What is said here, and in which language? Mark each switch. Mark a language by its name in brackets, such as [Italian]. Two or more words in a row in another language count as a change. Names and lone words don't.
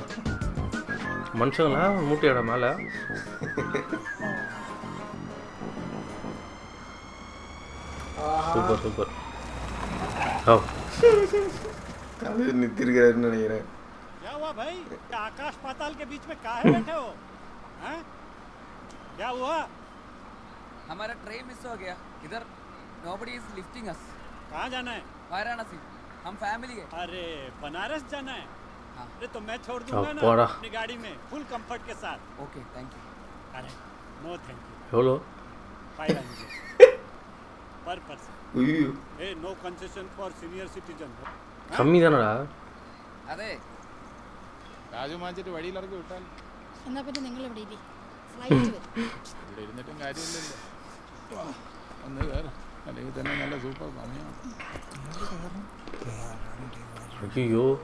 [Tamil] மனுஷங்களா மூட்டையோட மேலே சூப்பர் சூப்பர். அது நிறுத்திருக்காருன்னு நினைக்கிறேன். [Hindi] क्या हुआ भाई? क्या आकाश पाताल के बीच में काहे बैठे हो? हैं? क्या हुआ? हमारा ट्रेन मिस हो गया. इधर [English] nobody is lifting us. [Hindi] कहाँ जाना है? वाराणसी. हम फैमिली है. अरे बनारस जाना है? अरे तो मैं छोड़ अब दूंगा ना बड़ा। अपनी गाड़ी में [English] full comfort [Hindi] के साथ. [English] OK thank you. अरे no thank you. [Tamil] எவ்வளோ? [English] 500 per person. [Tamil] ஐயோ [English] A no concession for senior citizen. [Tamil] கம்மி தானடா. [Malayalam] അതെ രാജു മാഞ്ചിട്ട് വഴിയിലിറക്കി വിട്ടാൽ എന്നാ പിന്നെ നിങ്ങൾ ഇവിടെ ഇരി. ഫ്ലൈറ്റ് വരും. ഇവിടെ ഇരുന്നിട്ടും കാര്യമില്ലല്ലോ. ഒന്ന് കയറും, അല്ലെങ്കിൽ തന്നെ നല്ല സൂപ്പർ സമയമാണ്. അയ്യോ